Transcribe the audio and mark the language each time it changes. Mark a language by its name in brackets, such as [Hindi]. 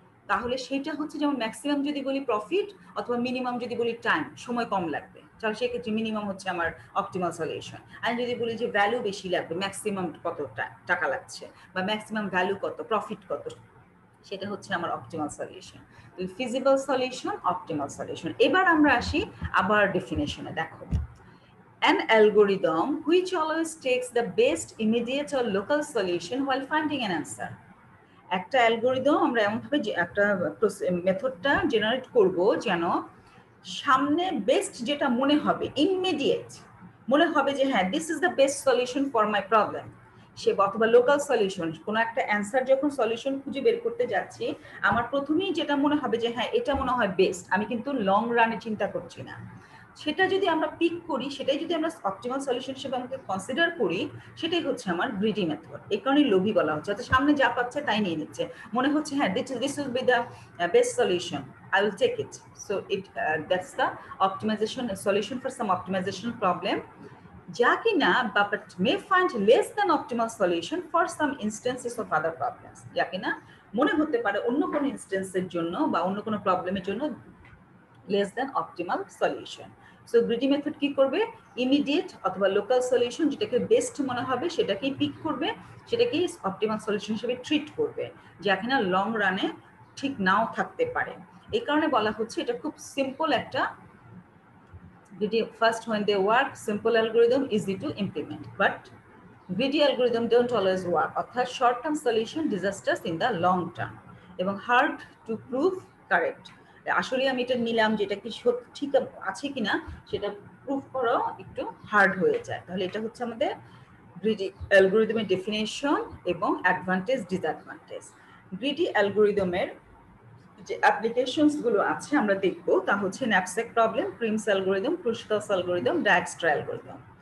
[Bangla] তাহলে সেটা হচ্ছে, যেমন ম্যাক্সিমাম যদি বলি প্রফিট, অথবা মিনিমাম যদি বলি টাইম, সময় কম লাগবে, তাহলে সেক্ষেত্রে মিনিমাম হচ্ছে আমার অপটিমাল সলিউশন। আর যদি বলি যে ভ্যালু বেশি লাগবে, ম্যাক্সিমাম কত টাকা লাগছে, বা ম্যাক্সিমাম ভ্যালু কত, প্রফিট কত, সেটা হচ্ছে আমার optimal solution. Feasible solution, optimal solution. এবার আমরা আসি আবার ডেফিনেশনে। [English] দেখো, an algorithm which always takes the best immediate or local solution while finding an answer. [Bangla] একটা অ্যালগরিদম আমরা এমনভাবে যে একটা মেথডটা জেনারেট করব যেন সামনে বেস্ট যেটা মনে হবে, ইমিডিয়েট মনে হবে যে হ্যাঁ [English] this is the best solution for my problem, [Bangla] সে অথবা লোকাল সলিউশন, কোনো একটা অ্যান্সার যখন সলিউশন খুঁজে বের করতে যাচ্ছি আমার প্রথমেই যেটা মনে হবে যে হ্যাঁ এটা মনে হয় বেস্ট, আমি কিন্তু লং রানে চিন্তা করছি না, সেটা যদি আমরা পিক করি, সেটাই যদি আমরা অপটিমাল সলিউশন হিসেবে আমাকে কনসিডার করি, সেটাই হচ্ছে আমার গ্রিডি মেথড। এই কারণে লোভী বলা হচ্ছে, অর্থাৎ সামনে যা পাচ্ছে তাই নিয়ে নিচ্ছে, মনে হচ্ছে হ্যাঁ [English] This will be the best solution, I will take it. So that's the optimization solution for some optimization problem. [Bangla] যা কিনা [English] but may find less than optimal solution for some instances of other problems. [Bangla] যা কিনা মনে হতে পারে অন্য কোনো ইনস্টেন্সের জন্য বা অন্য কোনো প্রবলেমের জন্য [English] less than optimal solution. [Bangla] So greedy method কি করবে, ইমিডিয়েট অথবা লোকাল সলিউশন যেটাকে বেস্ট মনে হবে সেটাকেই পিক করবে, সেটাকেই অপটিমাল সলিউশন হিসেবে ট্রিট করবে, যা কিনা লং রানে ঠিক নাও থাকতে পারে। এই কারণে বলা হচ্ছে এটা খুব সিম্পল একটা greedy. [English] First when they work, simple algorithm easy to implement, but greedy algorithm don't always work, অর্থাৎ short term solution disastrous in the long term এবং hard to prove correct. [Bangla] আসলে আমি এটা নিলাম যেটা কি ঠিক আছে কিনা সেটা প্রুফ করা একটু হার্ড হয়ে যায়। তাহলে এটা হচ্ছে আমাদের গ্রিডি অ্যালগরিদমের ডেফিনেশন এবং অ্যাডভান্টেজ ডিসঅ্যাডভান্টেজ। গ্রিডি অ্যালগরিদমের যে অ্যাপ্লিকেশনস গুলো আছে আমরা দেখব তা হচ্ছে knapsack problem, Prim's algorithm, ক্রুশকালস algorithm, ডায়াক্সট্রা algorithm.